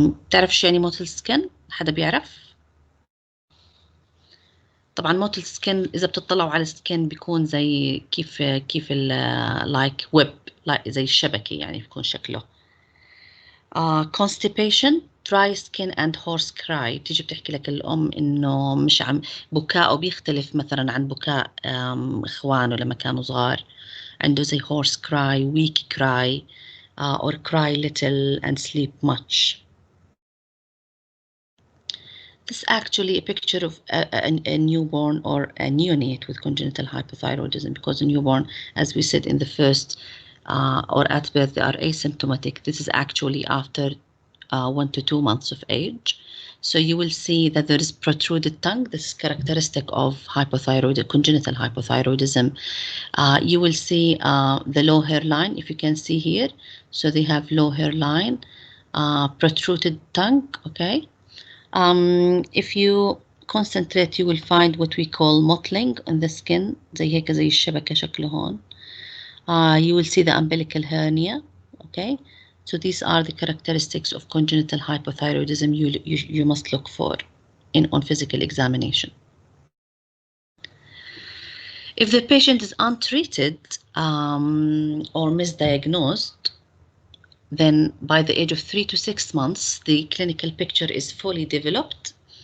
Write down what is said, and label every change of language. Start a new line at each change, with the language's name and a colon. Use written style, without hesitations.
Arabic: تعرف شو يعني
English: mottled skin؟
Arabic: حدا بيعرف؟ طبعا mottled skin إذا بتطلعوا على السكين بيكون زي كيف
English: like web، like
Arabic: زي الشبكة يعني بيكون شكله.
English: Constipation, dry skin and hoarse cry.
Arabic: تيجي بتحكي لك الأم إنه مش عم بكاءه بيختلف مثلا عن بكاء إخوانه لما كانوا صغار. عنده زي
English: hoarse cry, weak cry, or cry little and sleep much. This is actually a picture of a newborn or a neonate with congenital hypothyroidism, because a newborn, as we said in the first or at birth, they are asymptomatic. This is actually after 1 to 2 months of age. So you will see that there is protruded tongue. This is characteristic of congenital hypothyroidism. You will see the low hairline, if you can see here. So they have low hairline, protruded tongue, okay? If you concentrate, you will find what we call mottling in the skin.
Arabic: زي هيك زي الشبكة شكله هون.
English: You will see the umbilical hernia, okay? So these are the characteristics of congenital hypothyroidism you must look for on physical examination. If the patient is untreated or misdiagnosed, then by the age of 3 to 6 months, the clinical picture is fully developed.